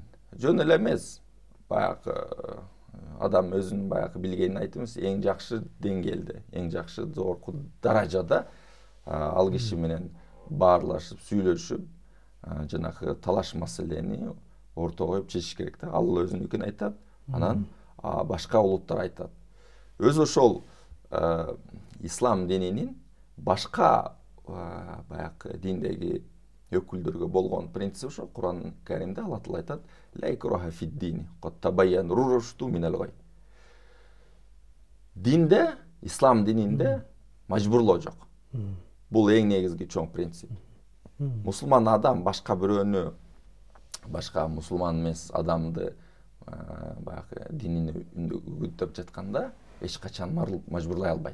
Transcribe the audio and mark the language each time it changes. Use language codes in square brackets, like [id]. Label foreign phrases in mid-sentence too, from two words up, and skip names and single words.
[ky] Жөн эле эмес, баягы адам өзүнүн баягы билгенин айтып эмес, эң жакшы деңгээлде, эң жакшы жогорку даражада ал киши менен баарлашып, сүйлөшүп, жанагы талаш маселени ортого коюп чечиш керек да. Ал өзүнүкүн айтат, анан башка улуттар айтат. Өзү ошол ислам дининин башка баягы диндеги өкүлдөргө болгон принцип ошо Кур'ан Каримде Алла Таала айтат: [ar] "لا إكراه في الدين قد تبين الرشد من الغي". [ky] Динде, ислам дининде мажбурлоо жок. Бул эң негизги чоң принцип. Мусулман адам башка бирөөнү, башка мусулман эмес адамды баягы динине үгүттөп жатканда эч качан мажбурлай албайт.